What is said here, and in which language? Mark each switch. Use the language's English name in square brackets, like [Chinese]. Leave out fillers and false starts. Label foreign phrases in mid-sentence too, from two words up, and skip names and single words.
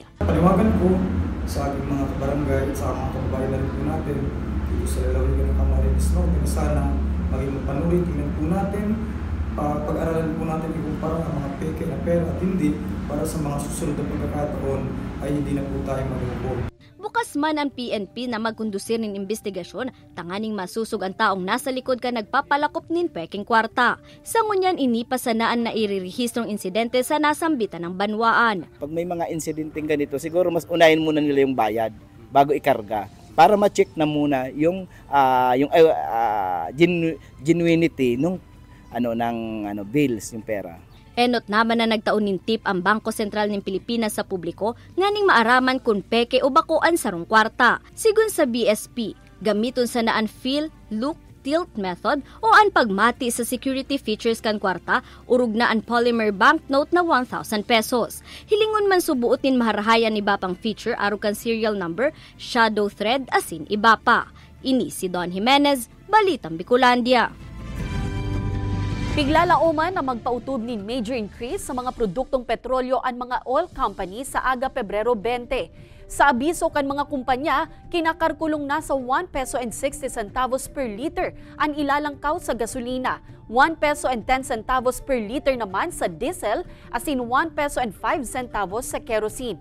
[Filipino] Paliwagan ko sa ating mga barangay at sa mga kababayan na rin po natin dito sa lalawigan ng Camarines Norte na sana maging mapanuri, tingnan po natin, pag-aralan po natin ikumpara ang mga peke na pera at hindi para sa mga susunod na pagkakataon ay hindi na po tayo malungkot. [Bikol] Bukas man ang PNP na magkondusir ng investigasyon, tanganing masusog ang taong nasa likod ka nagpapalakop nin peking kwarta. Sa ngunyan ini pasanaan na iririhistrong insidente sa nasambitan ng banwaan. [Filipino] Pag may mga insidenteng ganito, siguro mas unahin muna nila yung bayad bago ikarga para ma-check na muna yung genuinity ng bills, yung pera. [Bikol] Enot naman na nagtaon nin tip ang Bangko Sentral ng Pilipinas sa publiko nganing maaraman kung peke o bakuan sarong kwarta. Sigun sa BSP, gamiton sa naan [English] feel, look, tilt method [Bikol] o ang pagmati sa [English] security features [Bikol] kan kwarta, urug na ang [English] polymer banknote [Bikol] na 1,000 pesos. Hilingon man subuotin maharahayan iba pang feature aro kan [English] serial number, shadow thread [Bikol] asin iba pa. Ini si Don Jimenez, Balitang Bicolandia. Piglalauman na magpautob nin [English] major increase [Bikol] sa mga produktong petrolyo ang mga [English] oil company [Bikol] sa aga Pebrero 20. Sa abiso kan mga kumpanya, kinakarkulong na sa 1 peso and 60 centavos [English] per liter [Bikol] ang ilalangkaw sa gasolina, 1 peso and 10 centavos [English] per liter [Bikol] naman sa diesel, asin 1 peso and 5 centavos sa kerosene.